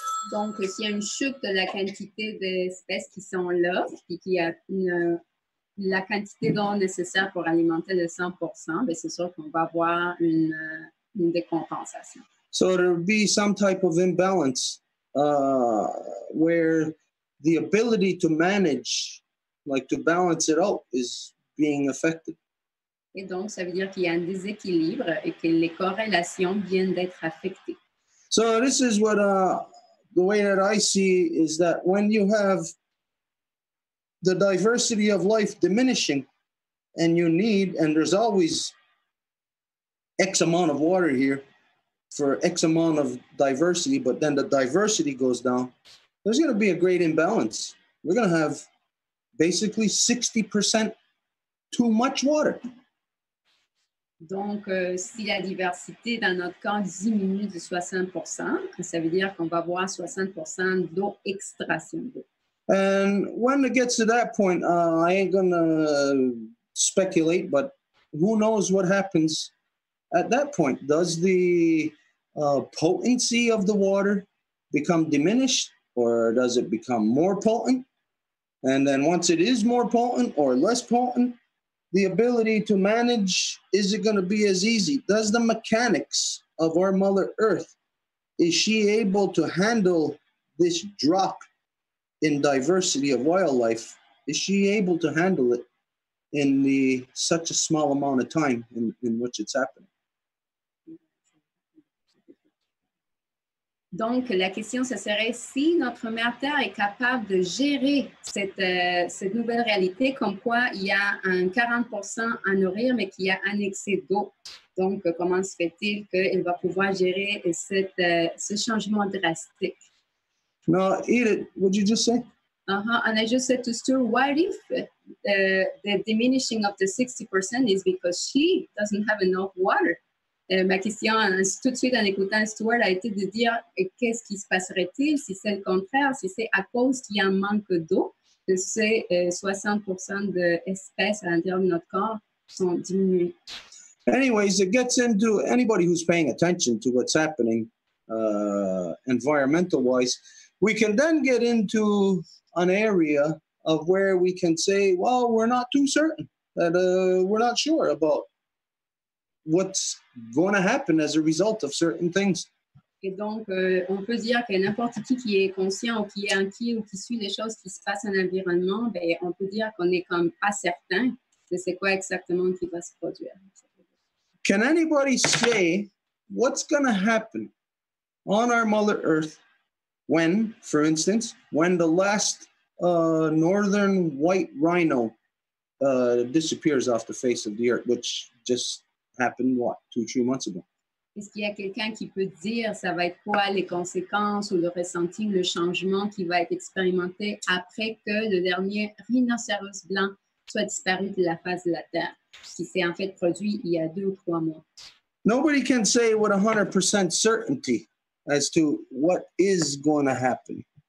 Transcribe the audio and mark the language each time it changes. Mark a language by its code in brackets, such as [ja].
[fr] Donc, s'il y a une chute de la quantité d'espèces qui sont là, puis qu'il y a la quantité d'eau nécessaire pour alimenter le 100%, bien, c'est sûr qu'on va avoir une décompensation. [en] So there would be some type of imbalance where the ability to manage, like to balance it out, is being affected. [fr] Et donc, ça veut dire qu'il y a un déséquilibre et que les corrélations viennent d'être affectées. [en] So this is what the way that I see is that when you have the diversity of life diminishing and there's always X amount of water here for X amount of diversity, but then the diversity goes down, there's going to be a great imbalance. We're going to have basically 60% too much water. [fr] Donc, si la diversité dans notre corps diminue de 60%, ça veut dire qu'on va avoir 60% d'eau, extraction d'eau. [en] And when it gets to that point, I ain't going to speculate, but who knows what happens at that point? Does the potency of the water become diminished, or does it become more potent? And then once it is more potent or less potent, the ability to manage, is it going to be as easy? Does the mechanics of our Mother Earth, is she able to handle this drop in diversity of wildlife? Is she able to handle it in such a small amount of time in which it's happening? [fr] Donc, la question, ce serait si notre mère Terre est capable de gérer cette nouvelle réalité, comme quoi il y a un 40% à nourrir, mais qu'il y a un excès d'eau. Donc, comment se fait-il qu'elle va pouvoir gérer ce changement drastique? [en] No, Edith, what'd you just say? And I just said to Stu, what if the diminishing of the 60% is because she doesn't have enough water? [fr] Ma question tout de suite en écoutant Stuart a été de dire qu'est-ce qui se passerait-il si c'est le contraire, si c'est à cause qu'il y a un manque d'eau, que ces 60% d'espèces à l'intérieur de notre corps sont diminuées. [en] Anyways, it gets into anybody who's paying attention to what's happening environmental-wise. We can then get into an area of where we can say, well, we're not too certain, that we're not sure about what's going to happen as a result of certain things. [fr] Et donc, on peut dire que n'importe qui est conscient ou qui est inquiet ou qui suit les choses qui se passent en environnement, ben, on peut dire qu'on n'est comme pas certain de c'est quoi exactement qui va se produire. [en] Can anybody say what's going to happen on our Mother Earth when, for instance, when the last northern white rhino disappears off the face of the earth, which just happened, 2-3 months ago? [fr] Est-ce qu'il y a quelqu'un qui peut dire ça va être quoi les conséquences ou le ressenti, le changement qui va être expérimenté après que le dernier rhinocéros blanc soit disparu de la face de la Terre, qui s'est en fait produit il y a 2 ou 3 mois? [en] Nobody can say with 100% certainty as to what is going to happen.